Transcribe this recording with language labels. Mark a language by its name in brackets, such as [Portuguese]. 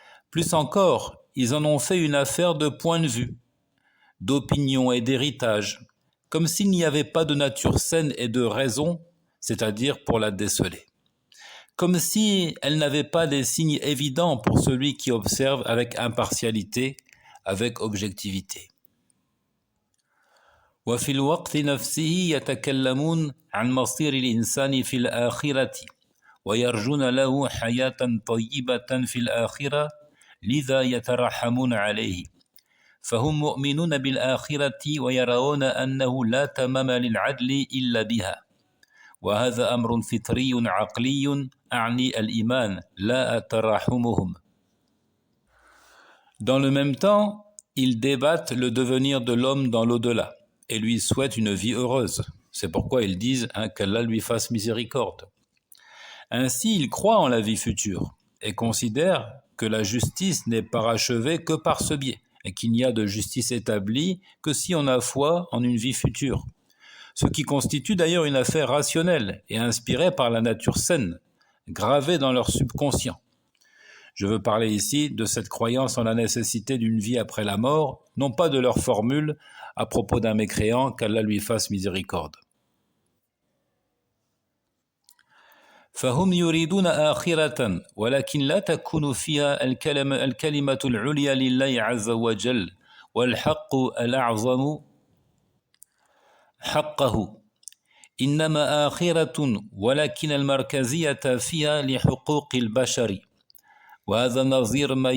[French] Plus encore, ils en ont fait une affaire de point de vue, d'opinion et d'héritage, comme s'il n'y avait pas de nature saine et de raison, c'est-à-dire pour la déceler. Comme si elle n'avait pas des signes évidents pour celui qui observe avec impartialité, avec objectivité. [Arabic] وفي الوقت نفسه يتكلمون عن مصير الإنسان في الآخرة ويرجون له حياة طيبة في الآخرة لذا يترحمون عليه فهم مؤمنون بالآخرة ويرون أنه لا تمام للعدل إلا بها وهذا أمر فطري عقلي أعني الإيمان لا تراحمهم. [French] Dans le même temps, ils débattent le devenir de l'homme dans l'au-delà et lui souhaitent une vie heureuse. C'est pourquoi ils disent qu'Allah lui fasse miséricorde. Ainsi, ils croient en la vie future et considèrent que la justice n'est parachevée que par ce biais et qu'il n'y a de justice établie que si on a foi en une vie future. Ce qui constitue d'ailleurs une affaire rationnelle et inspirée par la nature saine, gravée dans leur subconscient. Je veux parler ici de cette croyance en la nécessité d'une vie après la mort, non pas de leur formule à propos d'un mécréant qu'Allah lui fasse miséricorde. [Arabic] فهم يريدون آخرة ولكن لا تكون فيها الكلمة العليا لله عز وجل والحق الأعظم حقه إنما آخرة ولكن المركزية فيها لحقوق البشر وهذا نظير